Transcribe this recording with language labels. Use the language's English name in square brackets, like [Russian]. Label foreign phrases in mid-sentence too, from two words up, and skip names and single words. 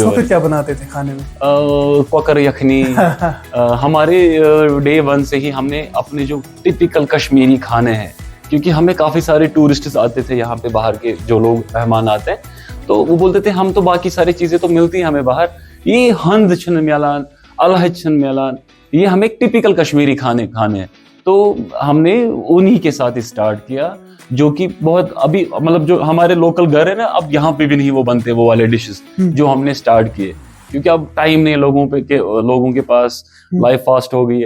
[Urdu] اس وقت کیا بناتے تھے کھانے میں? کوکر یخنی. ہمارے ڈے 1 سے ہی ہم نے اپنے جو ٹپیکل کشمیری کھانے ہیں، کیونکہ ہمیں کافی سارے ٹورسٹس آتے تھے یہاں پہ، باہر کے جو لوگ مہمان آتے ہیں، تو وہ بولتے تھے ہم تو باقی ساری چیزیں تو ملتی ہیں ہمیں باہر, [Kashmiri] ये हंद छन मेलान, अलहज छन मेलान, [Urdu] یہ ہمیں ایک ٹپیکل کشمیری کھانے ہیں. تو ہم نے ان ہی کے ساتھ اسٹارٹ کیا، جو کہ بہت ابھی مطلب جو ہمارے لوکل گھر ہے نا، اب یہاں پہ بھی نہیں وہ بنتے وہ والے ڈشز جو ہم نے اسٹارٹ کیے، کیونکہ اب ٹائم نہیں لوگوں کے پاس, [English] life fast [Urdu] ہو گئی ہے.